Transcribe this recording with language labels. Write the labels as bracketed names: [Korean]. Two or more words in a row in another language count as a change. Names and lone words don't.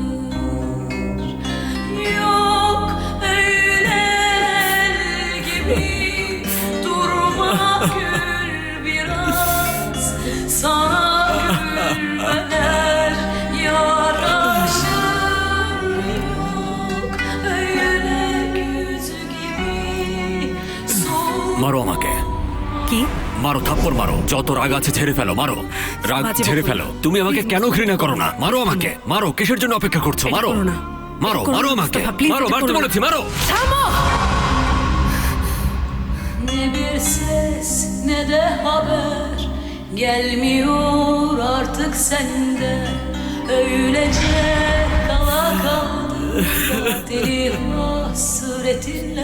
[Turkish] Yok öyle el gibi durma gül biraz, sana gülmeler yaraşır. Yok öyle güz gibi soğuk. [Bangla] মারো আমাকে, কি? মারো, থাপ্পড় মারো, যত রাগ আছে ছেড়ে ফেলো, মারো, রাগ বাজে ছেড়ে বকো। ফেলো। তুমি আমাকে কেন ঘৃণা করো না? মারো আমাকে, মারো। কিসের জন্য অপেক্ষা করছো? এটা মারো, করো না। মারো করুন, মারো আমাকে মুস্তাফা, please মারো এটা মারতে করুন না। বলেছি মারো [Turkish] Ne bir ses ne de haber gelmiyor artık senden. Öylece kala kaldı deli hasretinle.